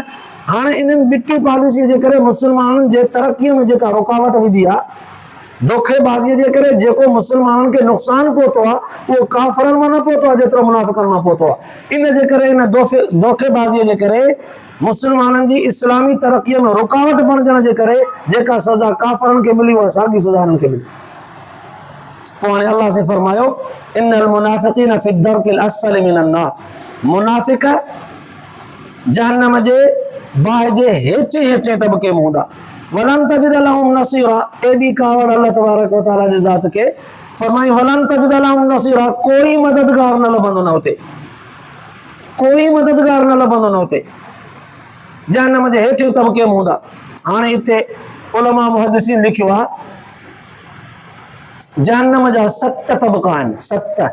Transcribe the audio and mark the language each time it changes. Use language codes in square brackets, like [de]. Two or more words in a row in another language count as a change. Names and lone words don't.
[sd] हाणे इन्हनि ॿिटी पॉलिसीअ जे करे मुस्लमाननि जे तरक़ीअ में जेका रुकावट विधी आहे, धोखेबाज़ीअ जे करे जेको मुस्लमाननि खे नुक़सानु पहुतो आहे उहो काफ़रनि मां न पहुतो आहे जेतिरो मुनाफ़िक़नि मां पहुतो आहे। इन जे करे इन धोखेबाज़ीअ जे करे मुस्लमाननि जी इस्लामी तरक़ीअ में रुकावट बणिजण जे करे जेका सज़ा काफ़रनि खे मिली उहा साॻी सज़ा हिननि खे मिली। [ar] पोइ हाणे अल्लाह से फरमायो إن المنافقين في الدرك الأسفل من النار, [sd] मुनाफ़िक़ जहन्नम जे बाहि जे हेठे तबके में हूंदा। [ar] ولن تجد لهم نصيرا, [sd] एॾी कावड़ अल्लाह तबारक व तआला जी ज़ात खे फरमाई [ar] ولن تجد لهم نصيرا, [sd] कोई मददगार न लभंदो न हुते, कोई मददगार न लभंदो न हुते, जहन्नम जे हेठे तबके में हूंदा। हाणे हिते उलमा मुहद्दिसीन लिखियो आहे जहन्नम जा 7 तबका आहिनि, 7।